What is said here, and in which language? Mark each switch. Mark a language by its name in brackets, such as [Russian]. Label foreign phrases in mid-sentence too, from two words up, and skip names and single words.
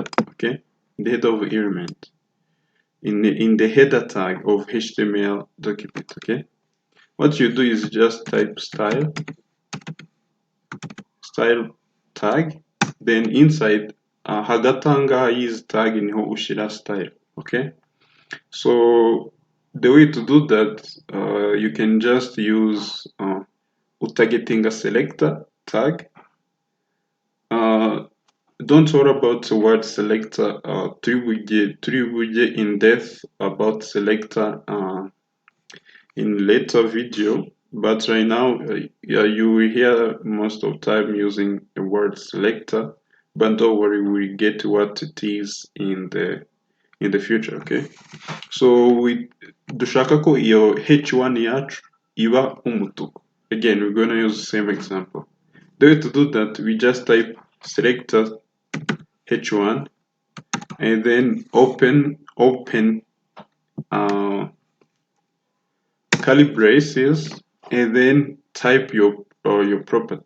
[English] Okay, in the header of element, in the header tag of HTML document. Okay, what you do is just type style tag, then inside hagatanga is tag [Rundi] niho ushira [English] style. Okay, so the way to do that, you can just use utagetinga selector tag. Don't worry about the word selector. Turi in depth about selector in later video, but right now yeah, you will hear most of time using the word selector, but don't worry, we'll get what it is in the future. [Rundi] Okay, so dushaka ko iyo h1 yacu iba umutuku. [English] Again, we're going to use the same example. The way to do that, we just type selector h1 and then open curly braces and then type your property.